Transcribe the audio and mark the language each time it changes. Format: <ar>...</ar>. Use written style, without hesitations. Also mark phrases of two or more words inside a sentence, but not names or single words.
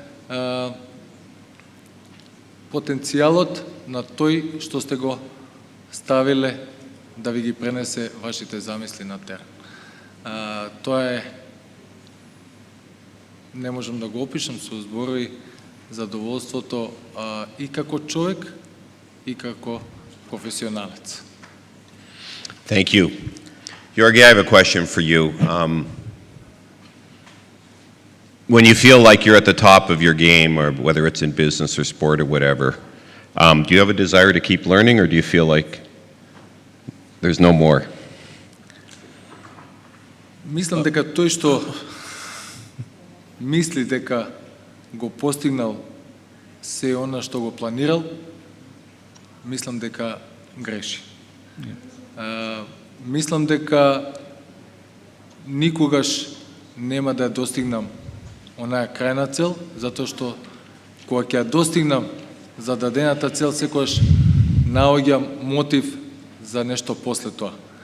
<mk>потенцијалот на тој што сте го ставиле да ви ги пренесе вашите замисли на терен. Тоа е, не можам да го опишам со зборови, задоволството и како човек и како професионалец.</mk> <en>Thank you. Gjorgje, I have a question for you. When you feel like you're at the top of your game, or whether it's in business or sport or whatever, do you have a desire to keep learning, or do you feel like there's no more?</en> <mk>Мислам дека тој што мисли дека го постигнал се она што го планирал, мислам дека греши. Мислам дека никогаш нема да достигнам онаа крајна цел, затоа што кога ќе ја достигнам зададената цел, секогаш наоѓам мотив за нешто после тоа.</mk>